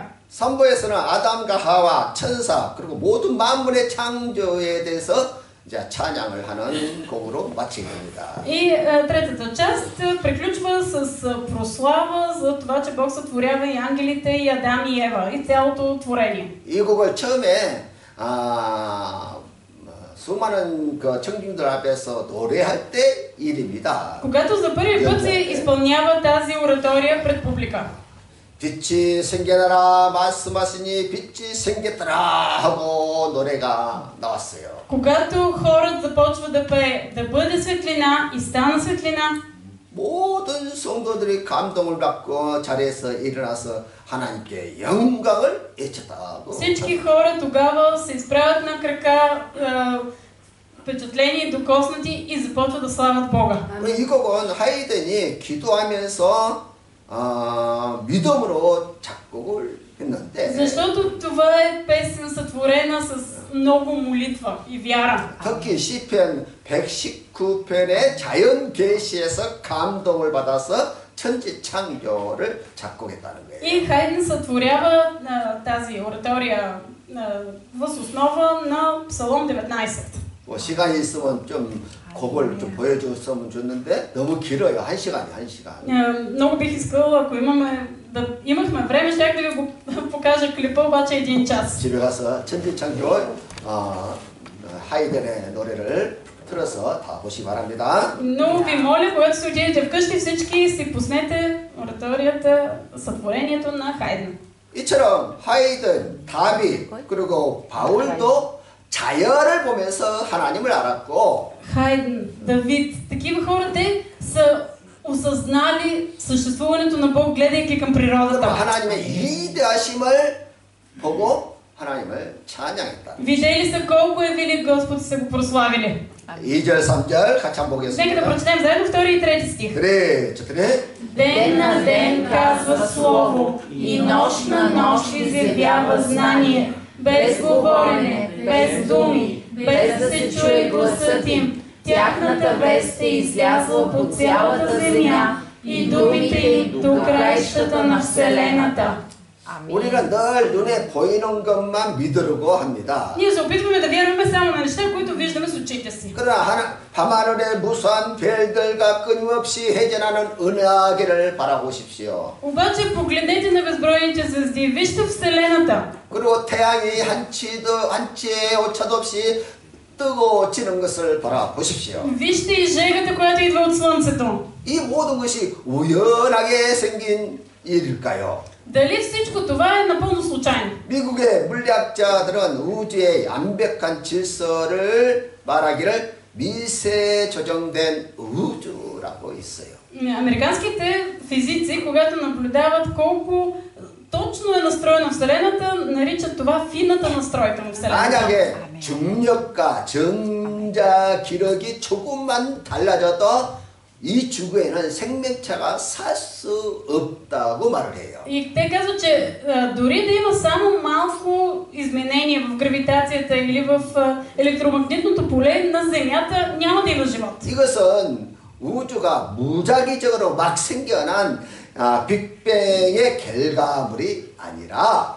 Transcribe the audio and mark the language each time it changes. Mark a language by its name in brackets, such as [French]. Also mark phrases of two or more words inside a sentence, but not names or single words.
[Korean] 3부에서는 아담과 하와, 천사 그리고 모든 만물의 창조에 대해서 이제 찬양을 하는 곡으로 마치게 됩니다. [Bulgarian] И третата част приключва с прослава за това, че Бог сътворява и ангелите, и Адам и Ева, и цялото творение. [Korean] 이 곡을 처음에 수많은 그 청중들 앞에서 노래할 때 일입니다. [Bulgarian] Когато за първи път се изпълнява тази оратория пред публика. [Korean] 빛이 생겨나라 말씀하시니 빛이 생겼더라 하고 노래가 나왔어요. [Bulgarian] Когато хорът започва да пее, да бъде светлина и стана светлина, [Korean] 모든 성도들이 감동을 받고 자리에서 일어나서 하나님께 영광을 외쳤다고. [Bulgarian] всички хора тогава се изправят на крака, впечатлени, докоснати и започват да славят Бога. [Korean] 이 곡은 하이든이 기도하면서 믿음으로 작곡을 했는데 [Bulgarian] Защото това е песен сътворена с много молитва и вяра. [Korean] 특히 시편 119편의 자연 계시에서 감동을 받아서 천지 창조를 작곡했다는 거예요. [Bulgarian] И Хайден сътворява тази оратория въз основа на Псалом 19. [Korean] 뭐 시간이 있으면 좀 곡을 좀 보여줬으면 좋는데 너무 길어요. 1시간. [Bulgarian] Много бих искала, ако имахме време, щях да ви го покажа клипа, обаче 1 час. [Korean] 집에 가서 천지 창조 하이든의 노래를 틀어서 다 보시기 바랍니다. [Bulgarian] Но ви моля, когато се отидете вкъщи, всички си пуснете ораторията, сътворението на Хайден. [Korean] 이처럼 하이든, 다윗 그리고 바울도 자연을 보면서 하나님을 알았고 [Bulgarian] Хайден, Давид, такива хора, те са осъзнали съществуването на Бог, гледайки към природата. [Korean] 하나님의 위대하심을 보고 하나님을 찬양했다. [Bulgarian] Видели са колко е велик Господ и са го прославили. [Korean] 2절, 3절 같이 한번 [Bulgarian] Нека да [Korean] 보겠습니다. [Bulgarian] прочетем заедно 2 и 3 стих. [Korean] 그래, 저들의 [Bulgarian] Ден на ден казва слово и нощ на нощ изявява знание, без говорене, без думи, без да се чуе гласът им. Тяхната вест е излязла по цялата земя и думите им до краищата на вселената. [Korean] 우리가 늘 눈에 보이는 것만 믿으려고 합니다. [Bulgarian] Ние се опитваме да вярваме само на неща, които виждаме с очите си. [Korean] 그러나 밤하늘의 무수한 별들과 끊임없이 회전하는 은하계를 바라보십시오. [Bulgarian] Обаче погледнете на безбройните звезди, вижте Вселената. [Korean] 그리고 태양이 한치의 오차도 없이 뜨고 지는 것을 바라보십시오. [Bulgarian] Вижте и жегата, която идва от Слънцето. [Korean] 이 모든 것이 우연하게 생긴 일일까요? [Bulgarian] Дали всичко това е напълно случайно? [Korean] 미국의 물리학자들은 우주의 완벽한 질서를 말하기를 미세 조정된 우주라고 말하고 있어요. [Bulgarian] Американските физици, когато наблюдават колко точно е настроена Вселената, наричат това финната настройка на Вселената. [Korean] 만약에 중력과 전자 기력이 조금만 달라져도 이 지구에는 생명체가 살 수 없다고 말을 해요. [Bulgarian] И те казват, че дори да има само малко изменение в гравитацията или в електромагнитното поле на Земята, няма да има живот. [Korean] 이것은 우주가 무작위적으로 막 생겨난 빅뱅의 결과물이 아니라